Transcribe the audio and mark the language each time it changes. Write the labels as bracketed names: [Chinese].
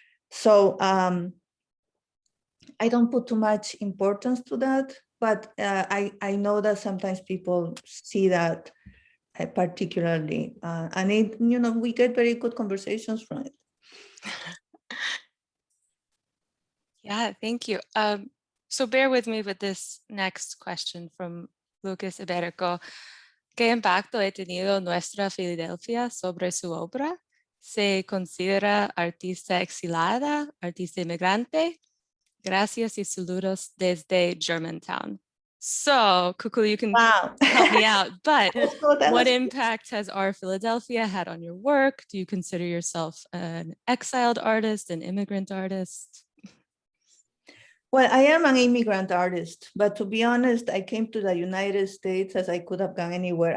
[English] So I don't put too much importance to that, but I know that sometimes people see that particularly, and we get very good conversations from it. Yeah, thank you. So bear with me with this next question from Lucas Iberico. [Spanish] ¿Qué impacto ha tenido nuestra Filadelfia sobre su obra? ¿Se considera artista exilada, artista inmigrante? Gracias y saludos desde Germantown. [English] So, Kukuli, you can help me out, but what impact has our Philadelphia had on your work? Do you consider yourself an exiled artist, an immigrant artist? Well, I am an immigrant artist, but to be honest, I came to the United States as I could have gone anywhere.